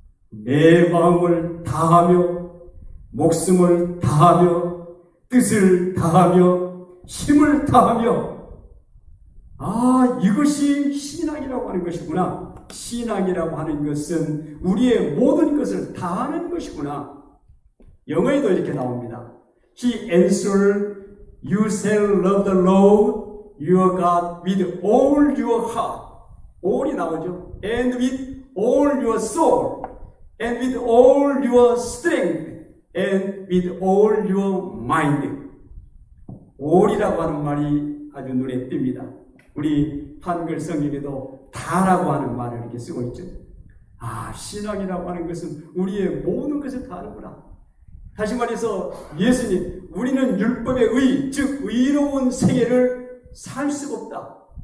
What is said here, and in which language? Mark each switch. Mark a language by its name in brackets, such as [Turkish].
[Korean] 내 마음을 다하며 목숨을 다하며 뜻을 다하며 힘을 다하며, 이것이 신앙이라고 하는 것이구나. 신앙이라고 하는 것은 우리의 모든 것을 다하는 것이구나. 영어에도 이렇게 나옵니다. [English] He answered, you shall love the Lord your God with all your heart. [Korean] all이 나오죠. [English] And with all your soul. And with all your strength. And with all your mind. [Korean] all이라고 하는 말이 아주 눈에 띕니다. 우리 한글 성경에도 다라고 하는 말을 이렇게 쓰고 있죠. 신앙이라고 하는 것은 우리의 모든 것을 다하는구나. 다시 말해서 예수님, 우리는 율법의 의, 즉 의로운 생애를 살 수가 없다.